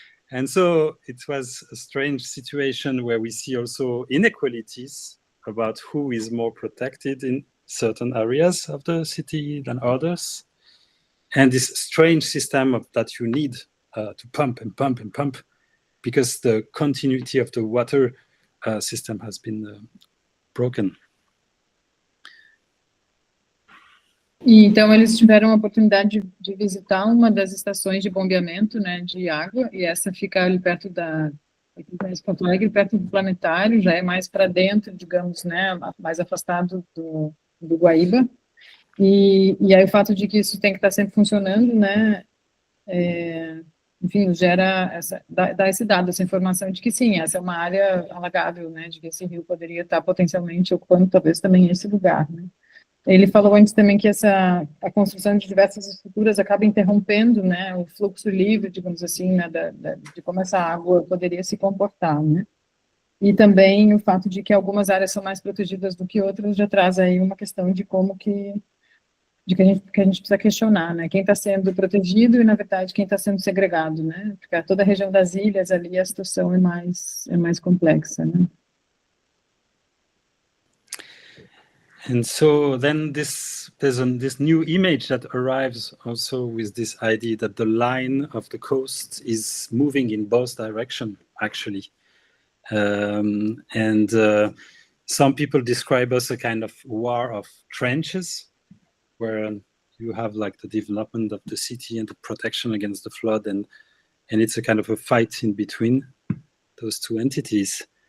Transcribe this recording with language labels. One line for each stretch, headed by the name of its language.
English: And so it was a strange situation where we see also inequalities about who is more protected in certain areas of the city than others. And this strange system that you need to pump and pump and pump, because the continuity of the water system has been broken.
Portuguese: E, então, eles tiveram a oportunidade de visitar uma das estações de bombeamento, né, de água, e essa fica ali perto aqui em Porto Alegre, perto do planetário, já é mais para dentro, digamos, né, mais afastado do Guaíba. E aí o fato de que isso tem que estar sempre funcionando, né, enfim, dá esse dado, essa informação de que sim, essa é uma área alagável, né, de que esse rio poderia estar potencialmente ocupando talvez também esse lugar, né. Ele falou antes também que a construção de diversas estruturas acaba interrompendo, né, o fluxo livre, digamos assim, né, de como essa água poderia se comportar, né. E também o fato de que algumas áreas são mais protegidas do que outras já traz aí uma questão de como que a gente precisa questionar, né, quem está sendo protegido e, na verdade, quem está sendo segregado, né, porque toda a região das ilhas ali a situação é mais complexa, né.
English: And so then there's this new image that arrives also with this idea that the line of the coast is moving in both directions, actually. And some people describe us a kind of war of trenches, where you have like the development of the city and the protection against the flood, and it's a kind of a fight in between those two entities.